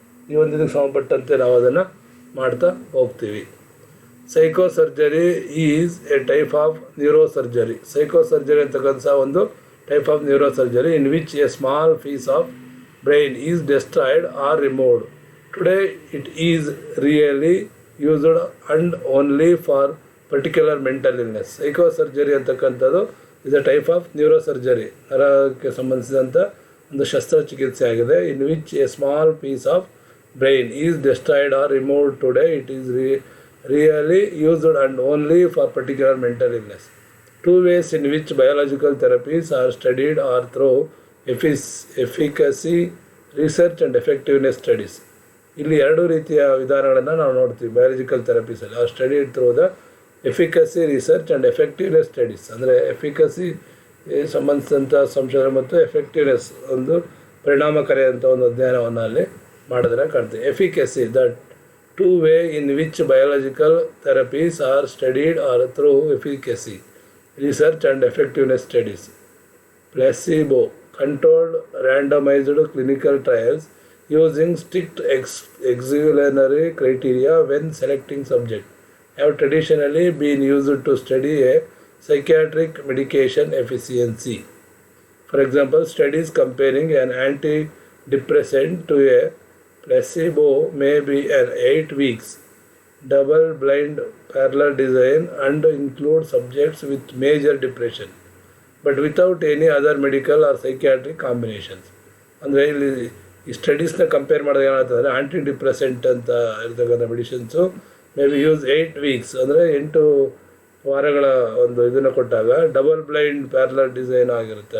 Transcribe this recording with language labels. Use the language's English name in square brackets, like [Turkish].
[Kannada] ಈ ಒಂದು ಇದಕ್ಕೆ ಸಂಬಂಧಪಟ್ಟಂತೆ ನಾವು ಅದನ್ನು ಮಾಡ್ತಾ ಹೋಗ್ತೀವಿ. [English] Psychosurgery is a type of neurosurgery. Psychosurgery [Kannada] ಅಂತಕ್ಕಂಥ ಒಂದು [English] Type of neurosurgery in which a small piece of brain is destroyed or removed. Today it is really used and only for particular mental illness. [Kannada] ಸೈಕೋಸರ್ಜರಿ ಅಂತಕ್ಕಂಥದ್ದು [English] is a type of neurosurgery, [Kannada] ನರಕ್ಕೆ ಸಂಬಂಧಿಸಿದಂಥ ಒಂದು ಶಸ್ತ್ರಚಿಕಿತ್ಸೆ ಆಗಿದೆ. [English] In which a small piece of brain is destroyed or removed. Today it is really used and only for particular mental illness. Two ways in which biological therapies are studied are through efficacy research and effectiveness studies. [Kannada] ಇಲ್ಲಿ ಎರಡು ರೀತಿಯ ವಿಧಾನಗಳನ್ನು ನಾವು ನೋಡ್ತೀವಿ biological ಥೆರಪೀಸಲ್ಲಿ. [English] ಆ study through the efficacy research and effectiveness studies. [Kannada] ಅಂದರೆ efficacy ಸಂಬಂಧಿಸಿದಂಥ ಸಂಶೋಧನೆ ಮತ್ತು ಎಫೆಕ್ಟಿವ್ನೆಸ್ ಒಂದು ಪರಿಣಾಮಕಾರಿ ಅಂತ ಒಂದು ಅಧ್ಯಯನವನ್ನು ಅಲ್ಲಿ ಮಾಡಿದ್ರೆ ಕಾಣ್ತೀವಿ. [English] Efficacy that two way in which biological therapies are studied are through efficacy research and effectiveness studies. Placebo controlled randomized clinical trials using strict exclusionary criteria when selecting subjects have traditionally been used to study a psychiatric medication efficacy. For example, studies comparing an antidepressant to a placebo may be an 8 weeks double-blind parallel design and include subjects with major depression, but without any other medical or psychiatric combinations. [Kannada] ಅಂದರೆ ಇಲ್ಲಿ ಈ ಸ್ಟಡೀಸ್ನ compare ಮಾಡಿದಾಗ ಏನಾಗ್ತದೆ, ಆ್ಯಂಟಿ depressant ಅಂತ ಇರ್ತಕ್ಕಂಥ medicines [English] may be use 8 weeks, [Kannada] ಅಂದರೆ 8 ವಾರಗಳ ಒಂದು ಇದನ್ನು ಕೊಟ್ಟಾಗ [English] double blind parallel design [Kannada] ಆಗಿರುತ್ತೆ.